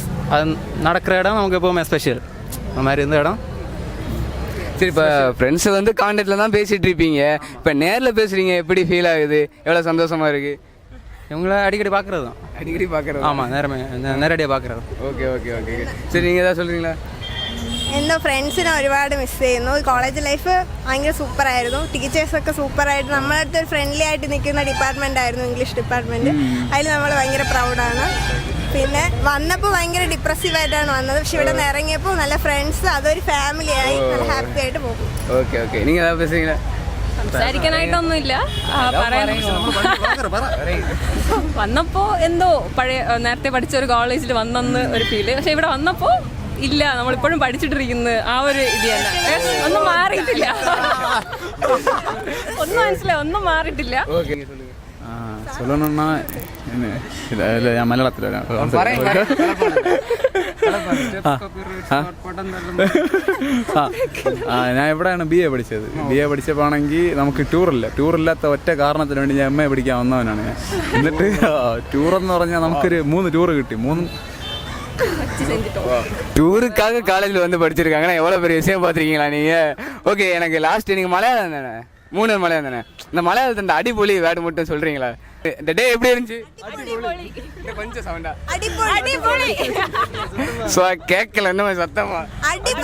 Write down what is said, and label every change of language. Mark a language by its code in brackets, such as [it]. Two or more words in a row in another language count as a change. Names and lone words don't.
[ta] அது நடக்கிற இடம் நமக்கு எப்போவுமே ஸ்பெஷல். அந்த மாதிரி இருந்த இடம். சரி, இப்போ ஃப்ரெண்ட்ஸு வந்து கான்டாக்டில் தான் பேசிகிட்டு இருப்பீங்க, இப்போ நேரில் பேசுகிறீங்க, எப்படி ஃபீல் ஆகுது? எவ்வளோ சந்தோஷமாக இருக்குது? இவங்கள அடிக்கடி பார்க்குறது தான். அடிக்கடி பார்க்குறது? ஆமாம், நேரடியாக பார்க்குறது. [en] okay okay okay. [ta] சரி, நீங்கள் ஏதாவது சொல்கிறீங்களா? [ml] എൻ്റെ ഫ്രണ്ട്സിനെ ഒരുപാട് മിസ് ചെയ്യുന്നു. [en] college life [ml] ഭയങ്കര സൂപ്പറായിരുന്നു. ടീച്ചേഴ്സൊക്കെ സൂപ്പറായിട്ട് നമ്മുടെ അടുത്ത് ഒരു ഫ്രണ്ട്ലി ആയിട്ട് നിൽക്കുന്ന ഡിപ്പാർട്ട്മെൻ്റ് ആയിരുന്നു, [en] English department. [ml] അതിൽ നമ്മൾ ഭയങ്കര പ്രൗഡാണ്. പിന്നെ വന്നപ്പോൾ ഭയങ്കര ഡിപ്രസീവായിട്ടാണ് വന്നത്. പക്ഷെ ഇവിടെ നിന്ന് ഇറങ്ങിയപ്പോൾ നല്ല ഫ്രണ്ട്സ്, അതൊരു ഫാമിലിയായി നല്ല ഹാപ്പി ആയിട്ട് പോകും. [en] okay okay. [ta] നിങ്ങൾ ഏதாவது பேசுறீங்களா? [ml] സംസാരിക്കാനായിട്ടൊന്നുമില്ല. വന്നപ്പോൾ എന്തോ പഴയ നേരത്തെ പഠിച്ച ഒരു കോളേജിൽ വന്നെന്ന് ഒരു ഫീല്. പക്ഷെ ഇവിടെ വന്നപ്പോൾ ഇല്ല, നമ്മളിപ്പോഴും പഠിച്ചിട്ടിരിക്കുന്നത് ആ ഒരു ഇത് തന്നെ. ഒന്നും മാറിയിട്ടില്ല. ഒന്നും മനസ്സിലായി, ഒന്നും മാറിയിട്ടില്ല. [ta] சொல்லணும்னா இல்லை, என் மலையாளத்தில் [ml] ഞാൻ എവിടെയാണ് BA പഠിച്ചത്. BA പഠിച്ചപ്പോഴാണെങ്കിൽ നമുക്ക് ടൂറില്ലാത്ത ഒറ്റ കാരണത്തിന് വേണ്ടി ഞാൻ MA പഠിക്കാൻ വന്നവനാണ് ഞാൻ. എന്നിട്ട് ടൂറെന്ന് പറഞ്ഞാൽ നമുക്കൊരു 3 ടൂറ് കിട്ടി. [ta] டூருக்காக காலேஜில் வந்து படிச்சிருக்காங்கன்னா எவ்வளோ பெரிய விஷயம் பார்த்துருக்கீங்களா நீங்கள்? ஓகே, எனக்கு லாஸ்ட் நீங்கள் மலையாளம் தானே? 3 மலையாளம் தானே? இந்த மலையாளத்தில் இந்த அடிபொலி வேர்டு மட்டும் சொல்கிறீங்களா? இந்த டே எப்படி இருந்துச்சு? கொஞ்சம் சவுண்டா ஸோ கேட்கல இன்னும் சத்தமா.